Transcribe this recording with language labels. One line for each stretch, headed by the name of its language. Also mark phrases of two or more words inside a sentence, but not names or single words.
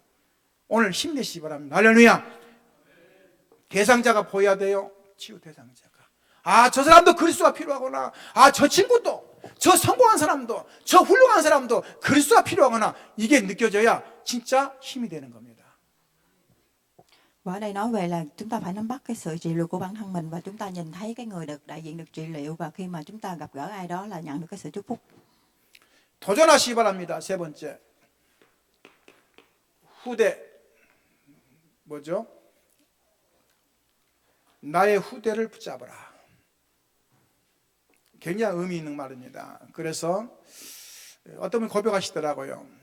Korean: 오늘 힘내시기 바랍니다. 할렐루야. 대상자가 보여야 돼요. 치유 대상자가. 저 사람도 그리스도가 필요하구나. 저 친구도, 저 성공한 사람도, 저 훌륭한 사람도 그리스도가 필요하구나. 이게 느껴져야 진짜 힘이 되는 겁니다.
Vietnamese: Và ở đây nói về là chúng ta phải nắm bắt cái sự trị liệu của bản thân mình, và chúng ta nhìn thấy cái người được đại diện được trị liệu, và khi mà chúng ta gặp gỡ ai đó là nhận được cái sự chúc phúc.
Korean: 도전하시기 바랍니다. 세 번째. 후대. 뭐죠? 나의 후대를 붙잡아라. 굉장히 의미 있는 말입니다. 그래서 어떤 분이 고백하시더라고요.